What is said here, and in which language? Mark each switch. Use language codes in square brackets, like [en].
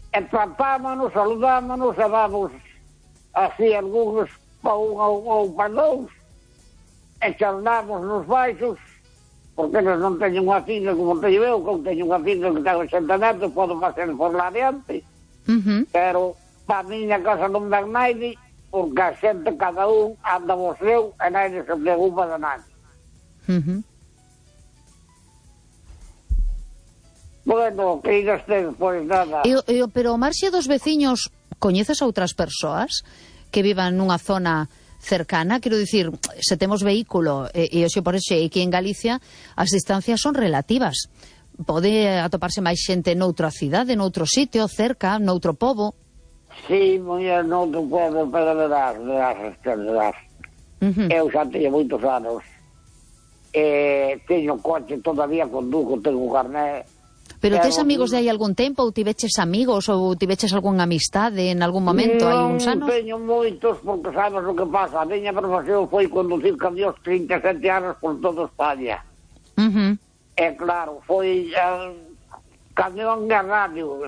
[es] Tratámonos, saludámonos, vamos así algunos para uno o para dos, charlamos los baixos, porque ellos no tienen una finca como te llevo, que tengo una finca que tengo 80 metros, puedo pasar por la adelante. Pero para mí en la casa no me da nadie, porque a gente cada uno anda por su, y nadie se preocupa de nadie. Bueno, queridos, pues nada. [gl] Pero Marcia, dos vecinos, ¿coñeces a otras personas que vivan nunha zona cercana? Quero dicir, se temos vehículo, e oxe por ese, aquí en Galicia, as distancias son relativas. Pode atoparse máis xente noutra cidade, noutro sitio, cerca, noutro pobo. Sí, moña, noutro pobo, pero verás. Eu xa teño moitos anos. Teño coche, todavía conduzo, [es] tengo carné. [gl] Pero tes amigos de aí algún tempo, ou tiveches amigos, ou tiveches algún amistade en algún momento, hai uns anos? Non teño moitos, porque sabes o que pasa. A miña profesión foi conducir camións 37 anos por toda España. E claro, foi camión de radio.